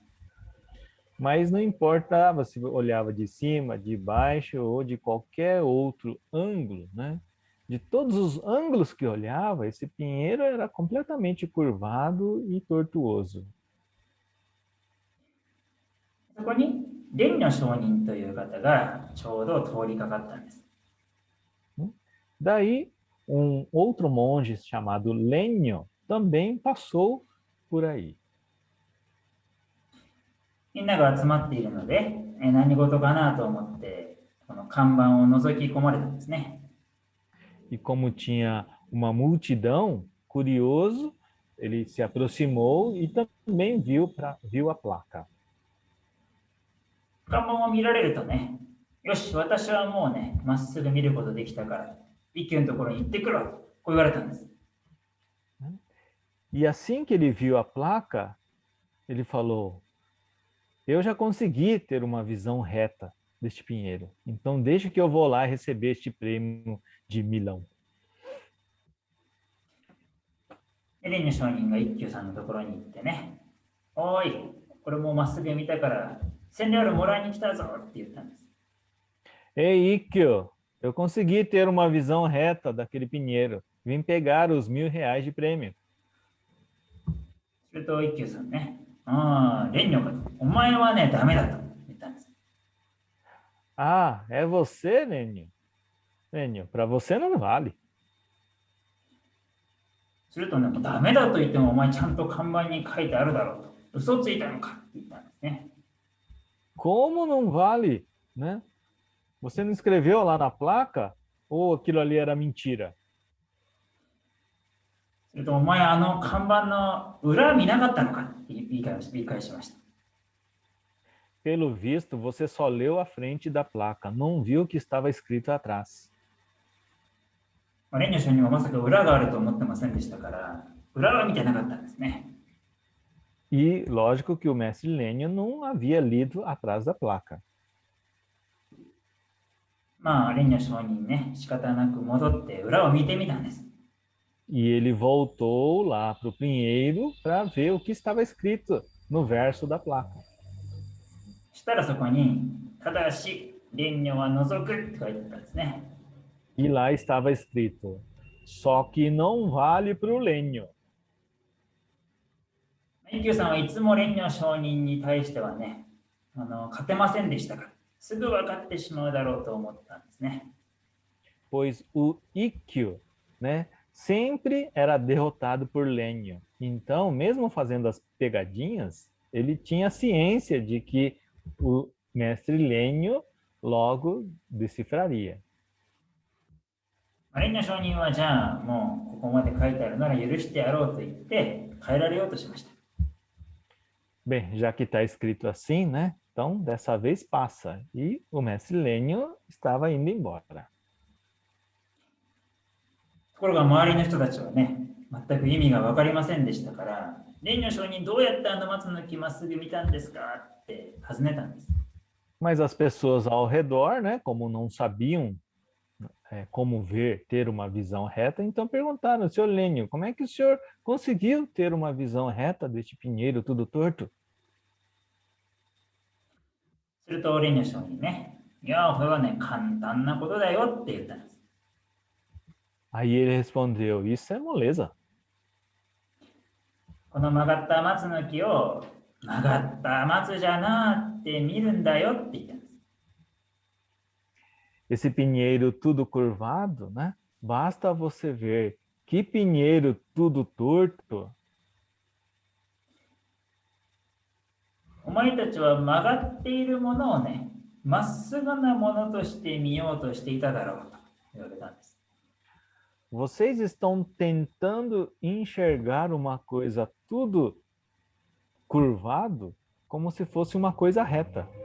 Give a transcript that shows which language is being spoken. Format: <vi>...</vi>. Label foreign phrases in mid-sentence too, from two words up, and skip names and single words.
<pt>Mas não importava se olhava de cima, de baixo ou de qualquer outro ângulo, né? De todos os ângulos que olhava, esse pinheiro era completamente curvado e tortuoso.</pt> <ja>そこに蓮如上人という方がちょうど通りかかったんです。</ja> <pt>Daí, outro monge chamado Lenyo também passou por aí.</pt> <ja>みんなが集まっているので、何事かなと思って、この看板を覗き込まれたんですね。</ja> <pt>E como tinha uma multidão, curioso, ele se aproximou e também viu a placa.</pt> <ja>看板を見られるとね、よし、私はもうね、まっすぐ見ることできたから、一休のところに行ってくると、こう言われたんです。</ja> <pt>E assim que ele viu a placa, ele falou: eu já consegui ter uma visão reta deste pinheiro. Então deixa que eu vou lá receber este prêmio de milão.</pt> <ja>で蓮如上人が一休さんのところに行ってね、おい、これもうまっすぐ見たから、1000レアルもらいに来たぞって言ったんです。</ja> <pt>Ei, Ikkyo, eu consegui ter uma visão reta daquele pinheiro. Vim pegar os R$ 1.000 de prêmio.</pt> <ja>すると一休さんね、ああ、蓮如かと、お前はね、ダメだと言ったんです。</ja> <pt>Ah, é você, Lenio? Lenio, para você não vale.</pt> <ja>するとね、もうダメだと言ってもお前ちゃんと看板に書いてあるだろうと。嘘ついたのかって言ったんですね。</ja> <pt>Como não vale, né? Você não escreveu lá na placa? Ou aquilo ali era mentira?</pt> <ja>するとお前あの看板の裏見なかったのかって言い返しました。</ja> <pt>Pelo visto, você só leu a frente da placa, não viu o que estava escrito atrás.</pt> <ja>蓮如上人はまさか裏があると思ってませんでしたから、裏は見てなかったんですね。</ja> <pt>E lógico que o mestre Lênio não havia lido atrás da placa.</pt> <ja>まあ、蓮如上人ね、仕方なく戻って裏を見てみたんです。</ja> <pt>E ele voltou lá para o pinheiro para ver o que estava escrito no verso da placa.</pt> <ja>したらそこに、ただし、蓮如は除くって書いてあったんですね。</ja> <pt>E lá estava escrito, só que não vale para o Lênio.</pt> <ja>一休さんはいつも蓮如上人に対してはね、勝てませんでしたから、すぐ分かってしまうだろうと思ったんですね。</ja> <pt>Pois o Ikkyo, né, sempre era derrotado por Lênio. Então, mesmo fazendo as pegadinhas, ele tinha ciência de que o mestre Lênio logo decifraria.</pt> <ja>蓮如上人はじゃあもうここまで書いてあるなら許してやろうと言って変えられようとしました。</ja> <pt>Bem, já que está escrito assim, né? Então, dessa vez passa. E o mestre Lênio estava indo embora.</pt> <ja>ところが周りの人たちはね、全く意味が分かりませんでしたから、蓮如上人どうやってあの松の木まっすぐ見たんですかって尋ねたんです。</ja> <pt>Mas as pessoas ao redor, né, como não sabiam como ver, ter uma visão reta, então perguntaram, senhor Lênio, como é que o senhor conseguiu ter uma visão reta deste pinheiro tudo torto?</pt> <ja>すると蓮如上人ね、いや、これはね、簡単なことだよって言ったんです。</ja> <pt>Aí ele respondeu, isso é moleza.</pt> <ja>この曲がった松の木を曲がった松じゃなって見るんだよって言ったんです。</ja> <pt>Esse pinheiro tudo curvado, né? Basta você ver que pinheiro tudo torto.</pt> <ja>お前たちは曲がっているものをね、まっすぐなものとして見ようとしていただろうと言われたんです。</ja> <pt>Vocês estão tentando enxergar uma coisa tudo curvado como se fosse uma coisa reta.</pt>